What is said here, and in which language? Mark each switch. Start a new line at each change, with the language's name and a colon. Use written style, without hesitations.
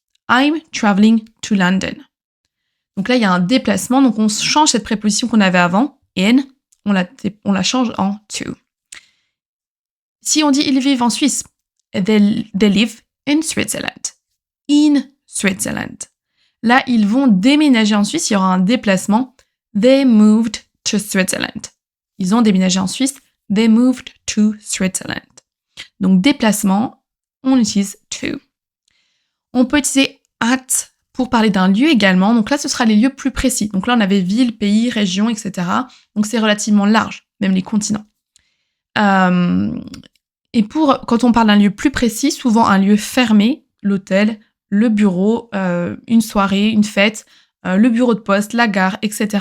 English: I'm traveling to London.
French: Donc là, il y a un déplacement, donc on change cette préposition qu'on avait avant, in, on la change en to. Si on dit ils vivent en Suisse,
English: they live in Switzerland. In Switzerland.
French: Là, ils vont déménager en Suisse, il y aura un déplacement.
English: They moved to Switzerland.
French: Ils ont déménagé en Suisse.
English: They moved to Switzerland.
French: Donc, déplacement, on utilise to. On peut utiliser at pour parler d'un lieu également. Donc là, ce sera les lieux plus précis. Donc là, on avait ville, pays, région, etc. Donc, c'est relativement large, même les continents. Et quand on parle d'un lieu plus précis, souvent un lieu fermé, l'hôtel, le bureau, une soirée, une fête, le bureau de poste, la gare, etc.